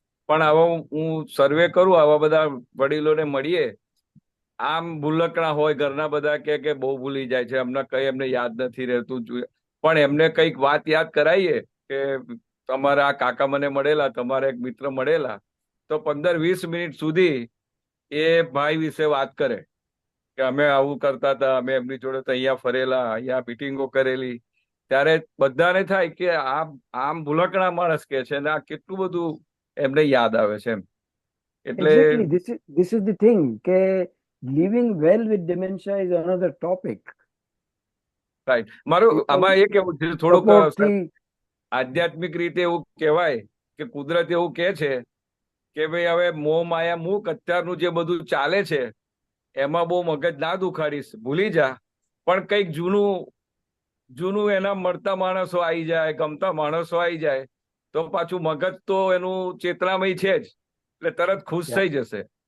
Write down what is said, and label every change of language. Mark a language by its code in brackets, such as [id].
[gu] પણ આવા હું સર્વે કરું, આવા બધા વડીલોને મળીએ, આમ ભૂલકણા હોય, ઘરના બધા કે બહુ ભૂલી જાય છે, હમણાં કઈ એમને યાદ નથી રહેતું, પણ એમને કઈક વાત યાદ કરાવીએ કે તમારા આ કાકા મને મળેલા, તમારા એક મિત્ર મળેલા, તો 15-20 મિનિટ સુધી એ ભાઈ વિશે વાત કરે કે અમે આવું કરતા હતા, અમે એમની જોડે તો અહીંયા ફરેલા, અહીંયા મીટિંગો કરેલી. ત્યારે બધાને થાય કે આમ ભૂલકણા માણસ કે છે ને આ કેટલું બધું એમને યાદ આવે છે એમ. એટલે [en] Exactly, this is the thing [gu] કે [en] living well with dementia is another topic. [gu] Right. મારું આમાં એ કેવું છે, થોડુંક Support થી આધ્યાત્મિક રીતે એવું કહેવાય કે કુદરત એવું કે છે કે ભાઈ હવે મોહ માયા મૂક, અત્યારનું જે બધું ચાલે છે એમાં બહુ મગજ ના દુખાડીશ, ભૂલી જા. પણ કંઈક જૂનું એના મળતા માણસો આવી જાય, ગમતા માણસો આવી જાય તો પાછું મગજ તો એનું ચેતનામય છે જ, એટલે તરત ખુશ થઈ જશે.